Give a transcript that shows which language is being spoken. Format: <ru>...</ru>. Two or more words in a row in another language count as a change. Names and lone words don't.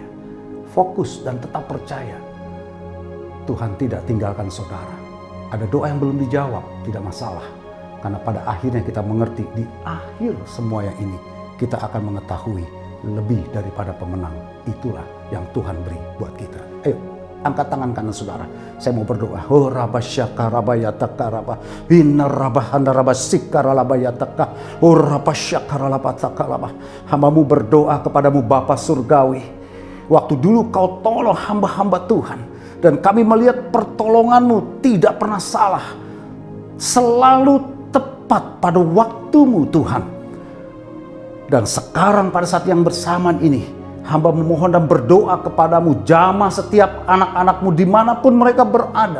<id>Fokus dan tetap percaya. Tuhan tidak tinggalkan saudara. Ada doa yang belum dijawab, tidak masalah. Karena pada akhirnya kita mengerti di akhir semua yang ini kita akan mengetahui lebih daripada pemenang. Itulah yang Tuhan beri buat kita. Ayo, angkat tangan kanan saudara. Saya mau berdoa. Oh rabba syakarabayataka rabba. Bina rabba handa rabba sikaralabayataka. Oh rabba syakaralataka rabba. Hambamu berdoa kepadamu Bapa Surgawi. Waktu dulu kau tolong hamba-hamba Tuhan. Dan kami melihat pertolonganmu tidak pernah salah. Selalu tepat pada waktumu Tuhan. Dan sekarang pada saat yang bersamaan ini, hamba memohon dan berdoa kepadamu, jamah setiap anak-anakmu dimanapun mereka berada.</id>